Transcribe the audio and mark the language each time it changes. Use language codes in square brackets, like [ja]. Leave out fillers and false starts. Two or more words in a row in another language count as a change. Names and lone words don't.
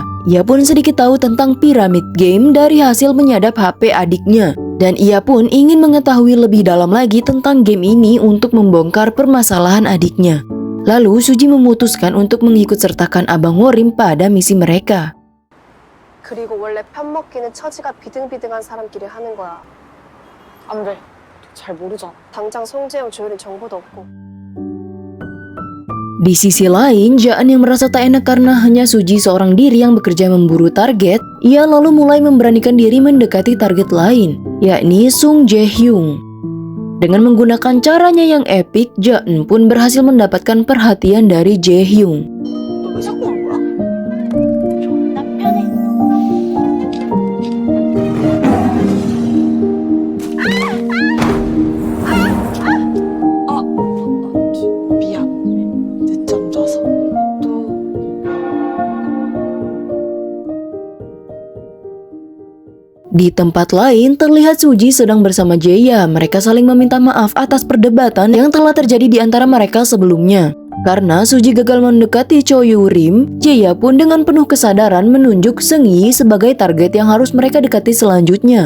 [id] Ia pun sedikit tahu tentang piramid game dari hasil menyadap HP adiknya. Dan ia pun ingin mengetahui lebih dalam lagi tentang game ini untuk membongkar permasalahan adiknya. Lalu Suji memutuskan untuk mengikut sertakan abang Worim pada misi mereka. [ko] 그리고 원래 편먹기는 처지가 비등비등한 사람끼리 하는 거야. 안 돼. 잘 모르잖아. 당장 송재영 조율인 정보도 없고. [id] Di sisi lain, Jaan yang merasa tak enak karena hanya Suji seorang diri yang bekerja memburu target, ia lalu mulai memberanikan diri mendekati target lain, yakni Sung Jae-hyung. Dengan menggunakan caranya yang epik, Ja-eun pun berhasil mendapatkan perhatian dari Jae-hyung. [ko] 너 왜 자꾸 온 거야? 존나 편해. 미안. 늦잠 자서. 또 [id] Di tempat lain, terlihat Suji sedang bersama Jae-ya. Mereka saling meminta maaf atas perdebatan yang telah terjadi di antara mereka sebelumnya. Karena Suji gagal mendekati Cho Yu-rim, Jae-ya pun dengan penuh kesadaran menunjuk Seung-yi sebagai target yang harus mereka dekati selanjutnya.